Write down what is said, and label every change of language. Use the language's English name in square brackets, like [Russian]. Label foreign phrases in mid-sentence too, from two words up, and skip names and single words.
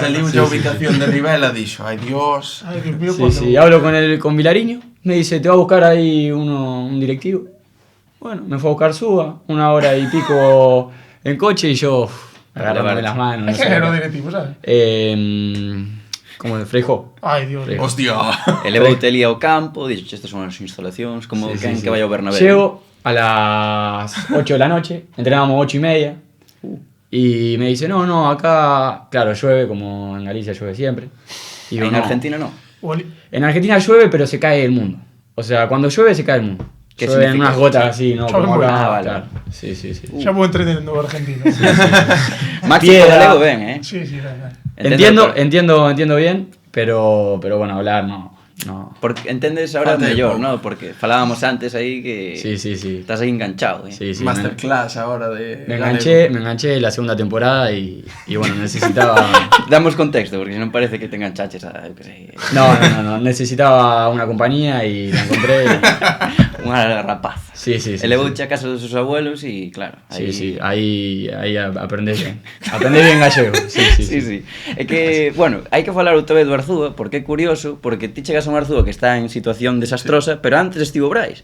[Galician] Saliu a ubicación de Rivela, dixo, ai Dios. [Spanish] Ay, Dios mío, sí, hablo con Vilariño, me dice, te va a buscar ahí un directivo. Bueno, me fue a buscar Suba, 1 hora y pico en coche y yo agarrándome las manos. No ¿A sé. [Galician] quién era o directivo, sabes? [Spanish] Como de Freijó. [Galician] Ai, Dios. Freijó. [Spanish] Hostia. [Galician] E levoute ali ao campo, dixo, estas son as instalacións, como [Spanish] Sí, [Galician] quen [Spanish] sí, [Galician] que [Spanish] sí. [Galician] vai ao Bernabéu. [Spanish] Llego a las 8 de la noche, entrenábamos 8:30. Y me dice, no, acá, claro, llueve, como en Galicia llueve siempre. Y digo, En no. Argentina no. En Argentina llueve, pero se cae el mundo. O sea, cuando llueve, se cae el mundo. ¿Qué Llueven significa? unas gotas así, ¿no? [Galician] Chove [Spanish] Como [Galician] muy [Spanish] acá, [Galician] bien. Ah, vale. [Spanish] claro. Sí. [Galician] Xa vou entrenando en Argentina. Máximo Piedra. galego ben, Sí, ben. [Spanish] Entiendo bien, pero bueno, hablar no. [Galician] Porque entendes ahora Falta de mellor, pouco. ¿no? Porque falábamos antes aí que [Spanish] Sí. [Galician] estás aí enganchado, [Spanish] Sí, [Galician] Masterclass ahora de [Spanish] me [Galician] galego. [Spanish] enganché la segunda temporada y bueno, necesitaba... [Galician] Damos contexto, porque non parece que te enganchaches a, eu que sei, [Spanish] No, necesitaba una compañía y la encontré. [Galician] unha rapaz. [Spanish] Sí. [Galician] E levouche a casa dos seus abuelos e, claro, aí... [Spanish] Sí, ahí aprendés bien. Aprendés bien gallego. Sí. [Galician] É que, bueno, hai que falar outra vez do Arzúa, porque é curioso, porque ti chegas a un Arzúa que está en situación desastrosa, pero antes estivo Brais.